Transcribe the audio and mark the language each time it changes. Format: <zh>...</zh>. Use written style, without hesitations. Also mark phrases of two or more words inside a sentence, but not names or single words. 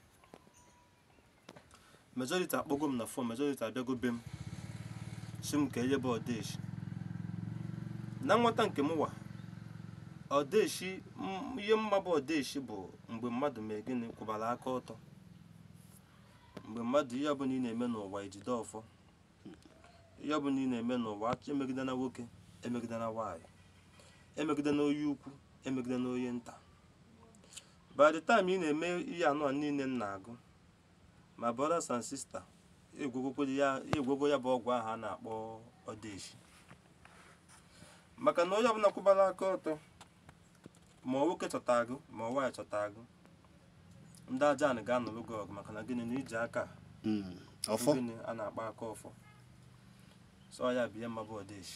<ig>majority akpọgo m na fon majority abịago be m si m ka enyebe odeshi na nwata nke mụwa odeshi ihe mma bụ odeshi bụ mgbe mmadụ mee gịnị kwụbara aka ọtọ mgbe mmadụ ihe ọbụla ị na-eme n'ụwa ejide ọfọ ihe ọbụla ị na-eme n'ụwa emegide na nwoke emegide na nwaanyị emegide na onye ukwu emegide na onye nta</ig> <en>by the time</en> <ig>ị na-eme ihe anọ niile m na-agụ ma</ig> <en>brothers and sisters</en> <ig>egwogwo ya bụ ọgwụ ahụ a na-akpọ odeshi maka na onye ọbụla kwụbara aka ọtọ ma nwoke chọta agụ ma nwaanyị chọta agụ ndị aja ga-anụrụ gị ọgụ maka na gịnị na iji aka gịnị a na-akpa aka ọfọ so ya bụ ihe mma bụ odeshi</ig>